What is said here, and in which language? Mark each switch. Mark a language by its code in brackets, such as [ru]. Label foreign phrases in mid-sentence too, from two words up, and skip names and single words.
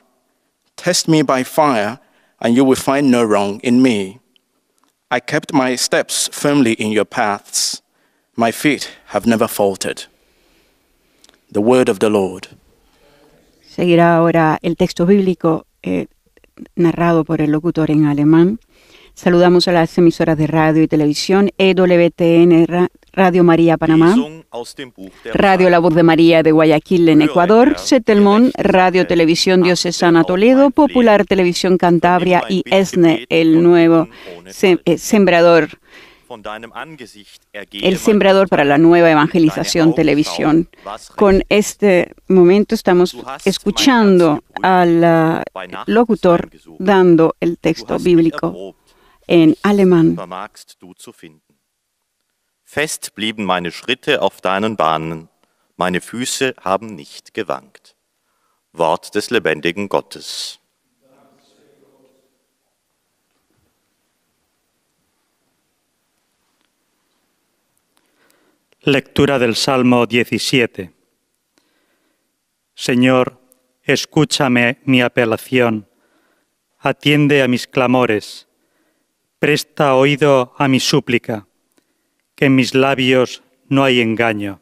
[en] Test me by fire, and you will find no wrong in me. I kept my steps firmly in your paths. My feet have never faltered. The word of the Lord. [es] Seguirá ahora el texto bíblico narrado por el locutor en alemán. Saludamos a las emisoras de radio y televisión, EWTN, Radio María Panamá, Radio La Voz de María de Guayaquil en Ecuador, Setelmón, Radio Televisión Diocesana Toledo, Popular Televisión Cantabria y ESNE, el nuevo sembrador, el sembrador para la nueva evangelización televisión. Con este momento estamos escuchando al locutor dando el texto bíblico en alemán. [de] Fest blieben meine Schritte auf deinen Bahnen, meine Füße haben nicht gewankt. Wort des lebendigen Gottes. [es] Lectura del Salmo 17. Señor, escúchame mi apelación, atiende a mis clamores, presta oído a mi súplica, que en mis labios no hay engaño.